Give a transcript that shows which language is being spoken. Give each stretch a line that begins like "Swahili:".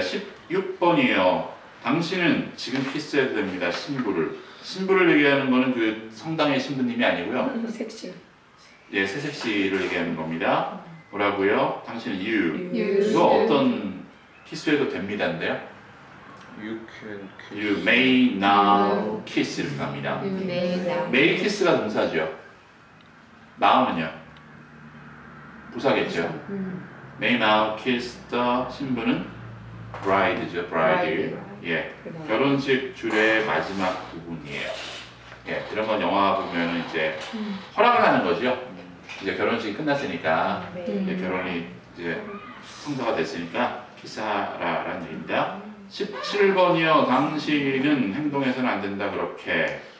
Korean: 16번이에요. 당신은 지금 키스해도 됩니다. 신부를 얘기하는 거는 그 성당의 신부님이 아니고요. 섹시. 예, 새색시를 얘기하는 겁니다. 뭐라고요? 당신은 you.
English: You
Korean: 이거 어떤 키스해도 됩니다인데요.
English: You can kiss. You may now kiss
Korean: 이렇게 합니다.
English: You may now.
Korean: may kiss가 동사죠. now는요? 부사겠죠.
English: may now kiss the 신부는 bride죠. bride.
Korean: 예, 결혼식 줄의 마지막 부분이에요. 예, 이런 건 영화 보면은 이제 허락을 하는 거죠. 이제 결혼식이 끝났으니까 이제 결혼이 이제 성사가 됐으니까 키스하라라는 얘기입니다. 17번이요. 당신은 행동해서는 안 된다 그렇게.